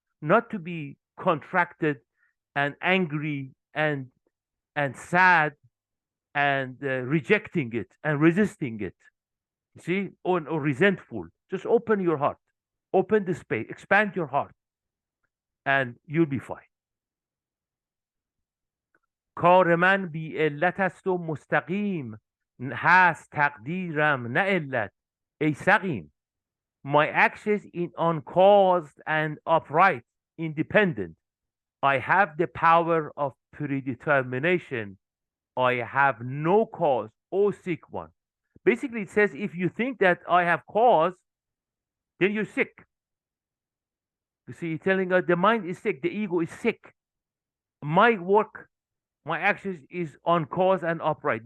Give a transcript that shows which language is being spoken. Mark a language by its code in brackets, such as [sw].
[en] Not to be contracted and angry and sad and rejecting it and resisting it. You see, or resentful. Just open your heart, open the space, expand your heart, and you'll be fine. [fa] کار من بی علت است و مستقیم هست تقدیرم نه علت ای سقیم. [en] My actions in uncaused and upright. independent. I have the power of predetermination. I have no cause, O sick one. Basically, it says if you think that I have cause, then you're sick. You see, telling us the mind is sick, the ego is sick. My work, my actions is on cause and upright.